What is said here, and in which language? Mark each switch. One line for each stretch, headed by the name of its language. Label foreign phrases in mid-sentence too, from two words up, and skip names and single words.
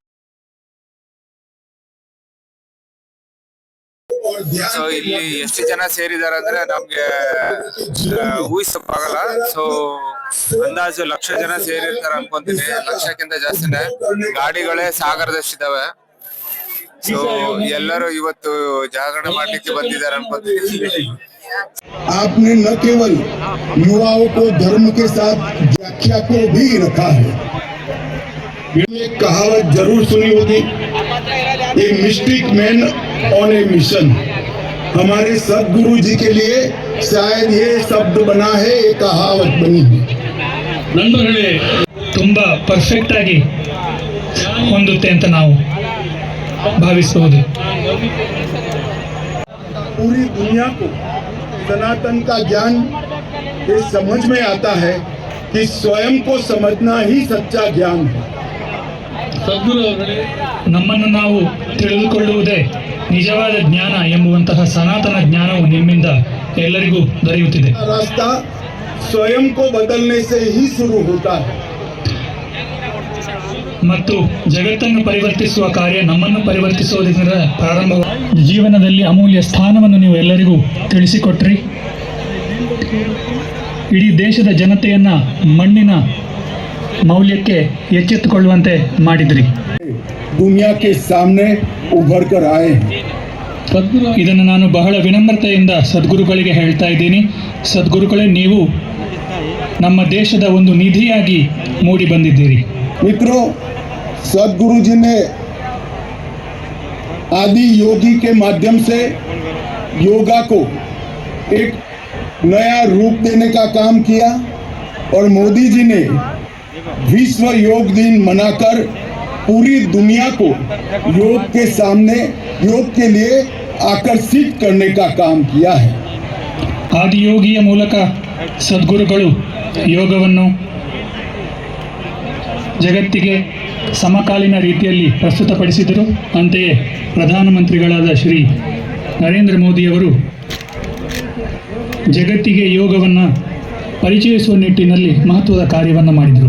Kannada: ಸೊ ಇಲ್ಲಿ ಎಷ್ಟು ಜನ ಸೇರಿದಾರೆ ಅಂದ್ರೆ ನಮ್ಗೆ ಊಹಿಸಕ್ಕಾಗಲ್ಲ. ಸೊ ಅಂದಾಜು ಲಕ್ಷ ಜನ ಸೇರಿರ್ತಾರೆ ಅನ್ಕೊಂತೀನಿ. ಲಕ್ಷಕ್ಕಿಂತ ಜಾಸ್ತಿನೇ. ಗಾಡಿಗಳೇ ಸಾಗರದಷ್ಟಿದಾವೆ. ಸೊ ಎಲ್ಲರೂ ಇವತ್ತು ಜಾಗರಣೆ ಮಾಡ್ಲಿಕ್ಕೆ ಬಂದಿದ್ದಾರೆ ಅನ್ಕೊಂತೀನಿ.
Hindi: आपने न केवल युवाओं को धर्म के साथ व्याख्या को भी रखा है। एक कहावत जरूर सुनी होगी,
English: A mystic man on a mission.
Hindi: हमारे सदगुरु जी के लिए शायद ये शब्द बना है, ये कहावत बनी है।
Kannada: ನಂಬರ್ಗಳೇ ತುಂಬಾ ಪರ್ಫೆಕ್ಟ್ ಆಗಿ ಹೊಂದುತ್ತೆ ಅಂತ ನಾವು ಭಾವಿಸಬಹುದು.
Hindi: पूरी दुनिया को सनातन का ज्ञान ये समझ में आता है कि स्वयं को समझना ही सच्चा ज्ञान है।
Kannada: ನಮ್ಮನ್ನು ನಾವು ತಿಳಿದುಕೊಳ್ಳುವುದೇ ನಿಜವಾದ ಜ್ಞಾನ ಎಂಬುವಂತಹ ಸನಾತನ ಜ್ಞಾನವು ನಿಮ್ಮಿಂದ ಎಲ್ಲರಿಗೂ ದೊರೆಯುತ್ತಿದೆ.
Hindi: रास्ता स्वयं को बदलने से ही शुरू होता है।
Kannada: ಮತ್ತು ಜಗತ್ತನ್ನು ಪರಿವರ್ತಿಸುವ ಕಾರ್ಯ ನಮ್ಮನ್ನು ಪರಿವರ್ತಿಸುವುದರಿಂದ ಪ್ರಾರಂಭ. ಜೀವನದಲ್ಲಿ ಅಮೂಲ್ಯ ಸ್ಥಾನವನ್ನು ನೀವು ಎಲ್ಲರಿಗೂ ತಿಳಿಸಿಕೊಟ್ರಿ. ಇಡೀ ದೇಶದ ಜನತೆಯನ್ನ ಮಣ್ಣಿನ ಮೌಲ್ಯಕ್ಕೆ ಎಚ್ಚೆತ್ತುಕೊಳ್ಳುವಂತೆ ಮಾಡಿದ್ರಿ.
Hindi: दुनिया के सामने उभर कर आए हैं।
Kannada: ಇದನ್ನು ನಾನು ಬಹಳ ವಿನಮ್ರತೆಯಿಂದ ಸದ್ಗುರುಗಳಿಗೆ ಹೇಳ್ತಾ ಇದ್ದೀನಿ. ಸದ್ಗುರುಗಳೇ, ನೀವು ನಮ್ಮ ದೇಶದ ಒಂದು ನಿಧಿಯಾಗಿ ಮೂಡಿ ಬಂದಿದ್ದೀರಿ.
Hindi: मित्रों, सदगुरु जी ने आदि योगी के माध्यम से योगा को एक नया रूप देने का काम किया और मोदी जी ने विश्व योग दिन मनाकर पूरी दुनिया को योग के सामने योग के लिए आकर्षित करने का काम किया है।
Kannada: ಆದಿಯೋಗಿಯ ಮೂಲಕ ಸದ್ಗುರುಗಳು ಯೋಗವನ್ನು ಜಗತ್ತಿಗೆ ಸಮಕಾಲೀನ ರೀತಿಯಲ್ಲಿ ಪ್ರಸ್ತುತಪಡಿಸಿದರು. ಅಂತೆಯೇ ಪ್ರಧಾನಮಂತ್ರಿಗಳಾದ ಶ್ರೀ ನರೇಂದ್ರ ಮೋದಿಯವರು ಜಗತ್ತಿಗೆ ಯೋಗವನ್ನು ಪರಿಚಯಿಸುವ ನಿಟ್ಟಿನಲ್ಲಿ ಮಹತ್ವದ ಕಾರ್ಯವನ್ನು ಮಾಡಿದರು.